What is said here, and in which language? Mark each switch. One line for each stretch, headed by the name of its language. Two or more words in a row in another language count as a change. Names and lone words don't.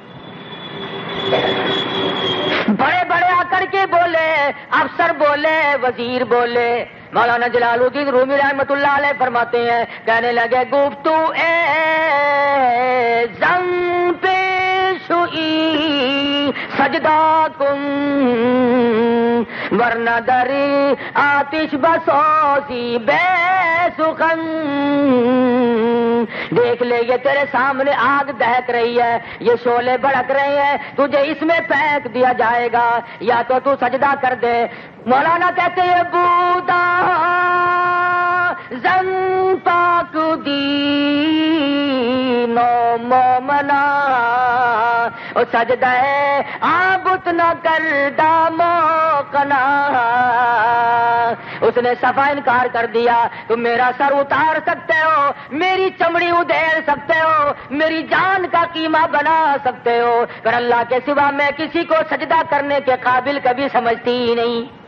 Urdu: بڑے بڑے آ کر کے بولے، افسر بولے، وزیر بولے، مولانا جلال الدین رومی رحمۃ اللہ علیہ فرماتے ہیں، کہنے لگے
Persian: گفتو اے زن پیش ہوئی سجدہ کن ورنہ در آتش بسوزی بے سخن۔
Urdu: دیکھ لے یہ تیرے سامنے آگ دہک رہی ہے، یہ شعلے بھڑک رہے ہیں، تجھے اس میں پھینک دیا جائے گا، یا تو سجدہ کر دے۔ مولانا کہتے ہیں
Persian: بودا زن پاک دینو مومنا او سجدہ ہے آبت نہ کردہ موقنا۔
Urdu: اس نے صفا انکار کر دیا، تم میرا سر اتار سکتے ہو، میری چمڑی ادھیڑ سکتے ہو، میری جان کا قیمہ بنا سکتے ہو، پر اللہ کے سوا میں کسی کو سجدہ کرنے کے قابل کبھی سمجھتی ہی نہیں۔